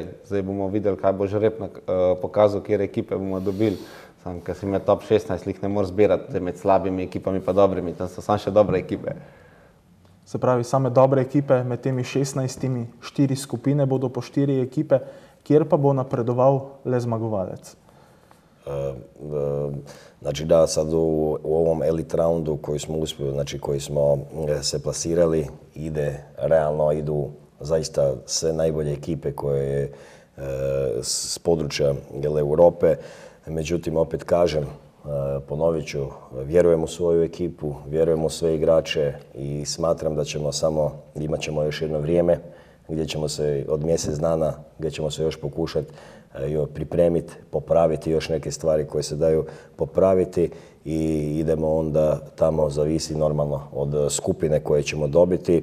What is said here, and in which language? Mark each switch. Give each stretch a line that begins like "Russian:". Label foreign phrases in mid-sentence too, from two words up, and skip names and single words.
Slovenian: Zdaj bomo videli, kaj bo žreb pokazal, kjer ekipe bomo dobili. Sam, ker si med top 16 jih ne moreš zbirati med slabimi ekipami pa dobrimi, tam so samo še dobre ekipe. Se pravi, same dobre ekipe, med temi 16, 4 skupine bodo po 4 ekipe, kjer pa bo napredoval le zmagovalec.
Croatian: Znači da sad u ovom
English: elite roundu
Croatian: koji smo uspjeli, znači koji smo se plasirali, idu zaista sve najbolje ekipe koje s područja Europe. Međutim, opet kažem, ponovit ću, vjerujem u svoju ekipu, vjerujem u sve igrače i smatram da imat ćemo još jedno vrijeme gdje ćemo se od mjesec dana, gdje ćemo se još pokušati pripremiti, popraviti još neke stvari koje se daju popraviti i idemo onda tamo, zavisi normalno od skupine koje ćemo dobiti.